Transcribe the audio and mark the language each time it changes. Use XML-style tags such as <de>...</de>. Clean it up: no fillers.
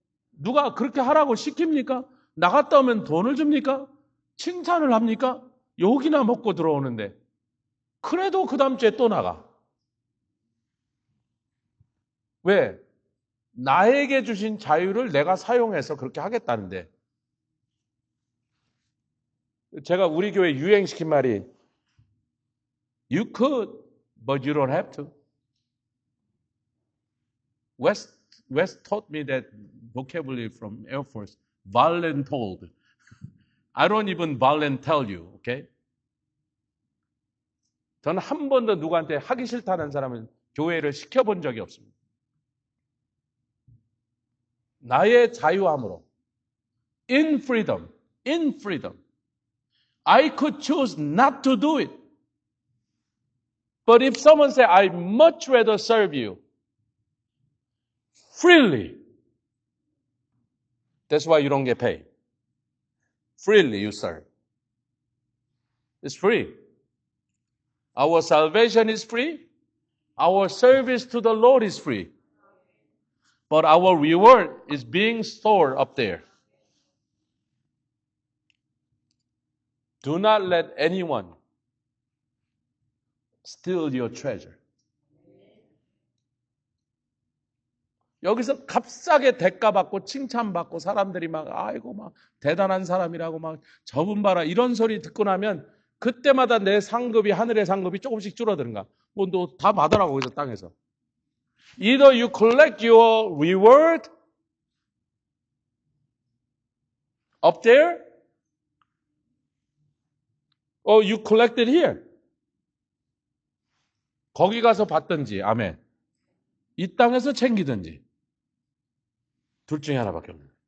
<ko>누가 그렇게 하라고 시킵니까? 나갔다 오면 돈을 줍니까? 칭찬을 합니까? 욕이나 먹고 들어오는데 그래도 그 다음 주에 또 나가. 왜? 나에게 주신 자유를 내가 사용해서 그렇게 하겠다는데. 제가 우리 교회 유행시킨 말이</ko> <en>You could, but you don't have to. West taught me that vocabulary from Air Force. Voluntold. I don't even volunteer you, okay?</en> <ko>저는 한 번도 누구한테 하기 싫다는 사람은 교회를 시켜본 적이 없습니다. 나의 자유함으로.</ko> <en>In freedom. In freedom. I could choose not to do it. But if someone say, I'd much rather serve you freely. That's why you don't get paid. Freely you serve. It's free. Our salvation is free. Our service to the Lord is free. But our reward is being stored up there. Do not let anyone steal your treasure.</en> <ko>여기서 값싸게 대가받고 칭찬받고 사람들이 막 아이고 막 대단한 사람이라고 막 저분 봐라 이런 소리 듣고 나면 그때마다 내 상급이 하늘의 상급이 조금씩 줄어드는가. 뭐 너 다 받으라고 거기서 땅에서.</ko> <en>Either you collect your reward up there or you collect it here.</en> <ko>거기 가서 받든지 아멘. 이 땅에서 챙기든지. 둘 중에 하나밖에 없는.</ko>